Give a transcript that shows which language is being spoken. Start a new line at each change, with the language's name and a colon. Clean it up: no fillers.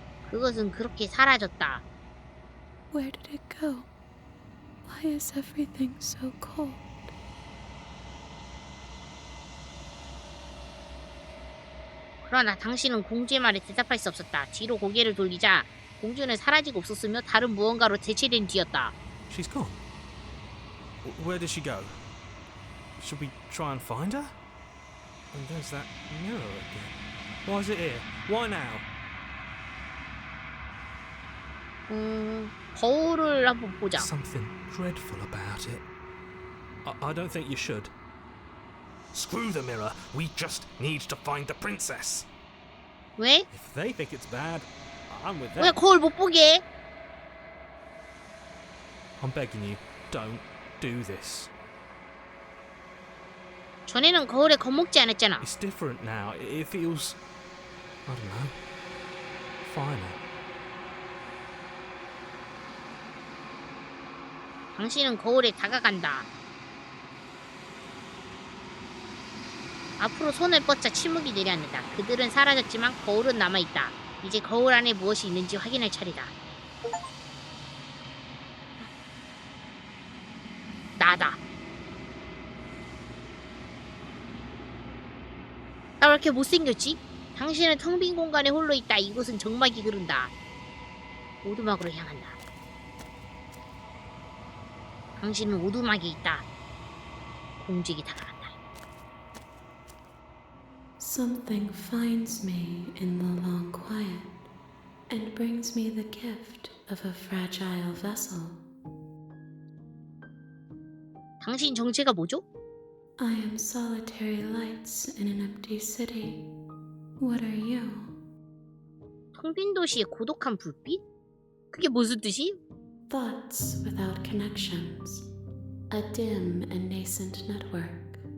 Korean: 그것은 그렇게 사라졌다.
English: Where did it go? Why is everything so cold?
Korean: 그러나 당신은 공주의 말에 대답할 수 없었다. 뒤로 고개를 돌리자 공주는 사라지고 없었으며 다른 무언가로 대체된 뒤였다.
English: She's gone. Where did she go? Should we try and find her? And there's that mirror again. Why is it here? Why now?
Korean: 거울을 한번 보자.
English: Something dreadful about it. I don't think you should. Screw the mirror. We just need to find the princess.
Korean: 왜?
English: If they think it's bad, I'm with
Korean: 왜
English: them.
Korean: 거울 못 보게 해?
English: I'm begging you, don't do this.
Korean: 전에는 거울에 겁먹지 않았잖아.
English: It's different now. It feels, I don't know, final.
Korean: 당신은 거울에 다가간다. 앞으로 손을 뻗자 침묵이 내려앉는다. 그들은 사라졌지만 거울은 남아있다. 이제 거울 안에 무엇이 있는지 확인할 차례다. 나다. 나 왜 이렇게 못생겼지? 당신은 텅 빈 공간에 홀로 있다. 이곳은 정막이 흐른다. 오두막으로 향한다. 당신은 오두막에 있다. 공주에게 다가간다.
English: Something finds me in the long quiet and brings me the gift of a fragile vessel.
Korean: 당신 정체가 뭐죠?
English: I am solitary lights in an empty city. What are you?
Korean: 텅 빈 도시의 고독한 불빛? 그게 무슨 뜻이?
English: Thoughts without connections. A dim and nascent network.